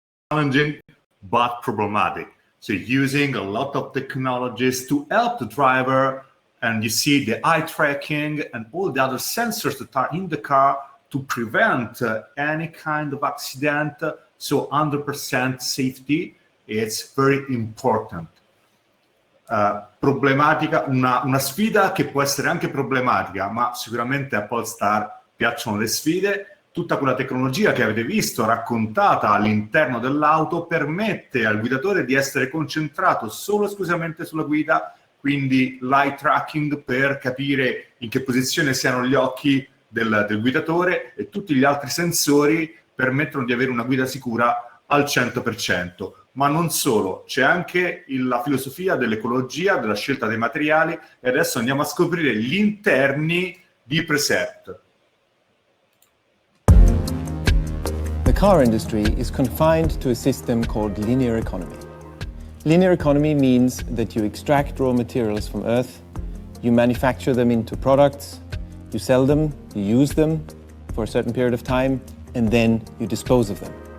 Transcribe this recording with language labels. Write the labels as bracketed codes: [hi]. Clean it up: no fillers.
[en] Challenging but problematic. So using a lot of technologies to help the driver, and you see the eye tracking and all the other sensors that are in the car to prevent any kind of accident. So 100% safety, it's very important. [it] Problematica, una sfida che può essere anche problematica, ma sicuramente a Polestar piacciono le sfide. Tutta quella tecnologia che avete visto raccontata all'interno dell'auto permette al guidatore di essere concentrato solo e esclusivamente sulla guida, quindi l'eye tracking per capire in che posizione siano gli occhi del guidatore, e tutti gli altri sensori permettono di avere una guida sicura al 100%. Ma non solo, c'è anche la filosofia dell'ecologia, della scelta dei materiali, e adesso andiamo a scoprire gli interni di Precept. [en] The car industry is confined to a system called linear economy. Linear economy means that you extract raw materials from Earth, you manufacture them into products, you sell them, you use them for a certain period of time, and then you dispose of them.